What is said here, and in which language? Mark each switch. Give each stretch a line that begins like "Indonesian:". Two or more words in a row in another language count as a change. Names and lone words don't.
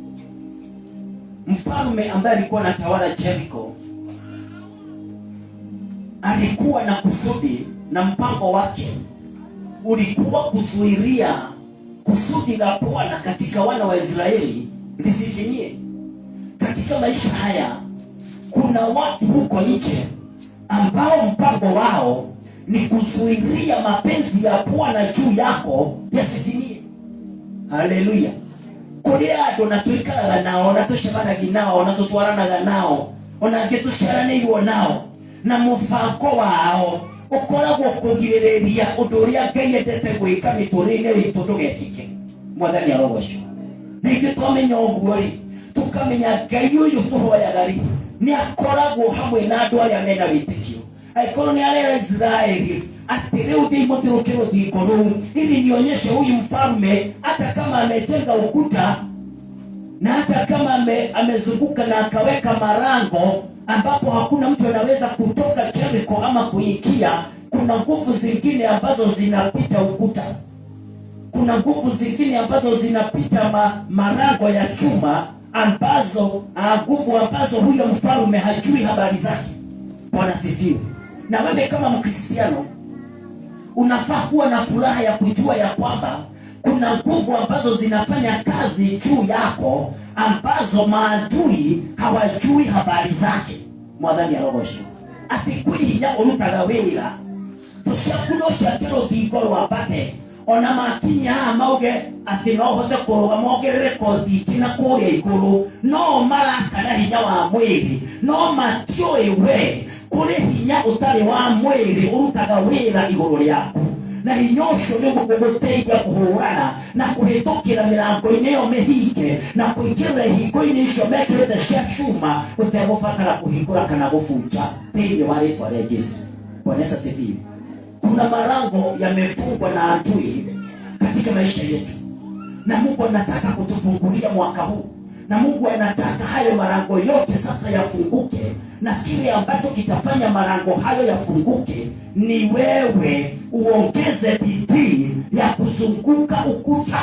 Swahili: Mfalme ambaye alikuwa anatawala Jericho alikuwa na kusudi, na mpango wake ulikuwa kuzuilia kusudi la Bwana katika wana wa Israeli lisitimie. Katika maisha haya kuna watu huko nje ambao mpango wao ni kuzuilia mapenzi ya Bwana juu yako yasitimie. Haleluya.
Kikuyu: Kuria ando natuikaraga nao, natushemanaga nao, natutwaranaga nao, onange tuciaranĩirwo nao, na mũbango wao ũkoragwo kũgirĩrĩria ũndũ ũrĩa Ngai endete gwĩka mĩtũrĩre-inĩ itũ ndũgekĩke. Mwathani arogocwo. Na ithuĩ twamenya ũguo-rĩ, tukamenya Ngai ũyũ tũhoyaga-rĩ nĩ akoragwo hamwe na andũ arĩa mena wĩtĩkio. Angĩkorwo nĩ arera Israeli ati leo thiĩ mũthiũrũke rũthingo rũu,
Swahili: ili nionyeshe huyu mfalme hata kama amejenga ukuta na hata kama amezunguka na akaweka marango ambapo hakuna mtu anaweza kutoka Jericho ama kuingia, kuna nguvu zingine ambazo zinapita ukuta. Kuna nguvu zingine ambazo zinapita marango ya chuma, ambazo nguvu ambazo huyo mfalme hajui habari zake. Bwana sifiwe. Na wewe kama Mkristiano unafaa kuwa na furaha ya kujua ya kwamba kuna nguvu ambazo zinafanya kazi juu yako, ambazo maadui hawajui habari zake.
Kikuyu: Mwathani arogocwo. Ati kuri hinya urutaga wira tuciakunosha rũthingo rwa mbate, ona makinya mauge ati no hote kũrũga mongerere kothi na kũrĩa igũrũ, no marakana hinya wa mwĩrĩ, no matiũĩ we kũrĩ hinya ũtarĩ wa mwĩrĩ ũrutaga wĩra igũrũ rĩaku, na hinya ũcio nĩguo ũgũteithia kũhũrana na kũhĩtũkĩra mĩrango-inĩ ĩyo mĩhinge na kũingĩrĩra ihingo-inĩ icio mekĩrĩte cia chuma ũtegũbatara kũhingũra kana gũbunja thĩinĩ wa rĩtwa rĩa Jesũ.
Swahili: Bwana Yesu asifiwe. Kuna marango yamefungwa na adui katika maisha yetu. na Mungu anataka kutufungulia mwaka huu, na Mungu anataka hayo malango yote sasa yafunguke, na kile ambacho kitafanya malango hayo yafunguke ni wewe uongeze bidii ya kuzunguka ukuta.